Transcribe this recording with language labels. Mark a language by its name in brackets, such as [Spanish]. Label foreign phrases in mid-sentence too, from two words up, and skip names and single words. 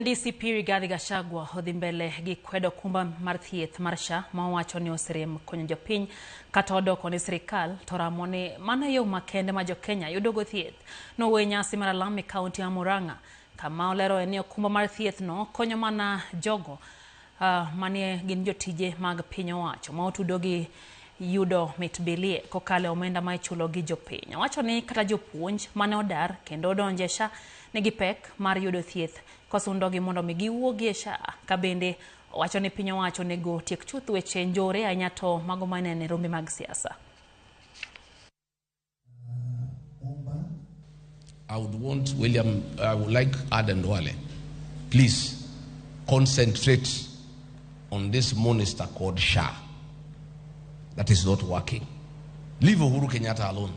[Luo (Kenya and Tanzania)] DCP Rigathi Gachagua odhi mbele gi kwedo kumba mar thieth mar SHA ma owacho ni osirem konyo jopiny kata odoko ni sirikal to ramo ni mano yo makende ma jokenya yudogo thieth nowe nyasi mar Alami kaunti ya Murang'a kama olero ni okumba mar thieth no konyo mana jogo manie gin jotije mag piny owacho ma otudo gi yudo mitbilie kokale omenda ma ichulo gi jopiny. Owacho ni kata jopuonj mane odar kendo odonje SHA nigi pek mar yudo thieth kosundogi mondo mi giwuogi SHA ka bende owacho ni piny owacho nego tiek chuth weche njore ahinya to mago manene rombe mag siasa. [English] I would like Duale, please concentrate on this monster called SHA that is not working. Leave Uhuru Kenyatta alone.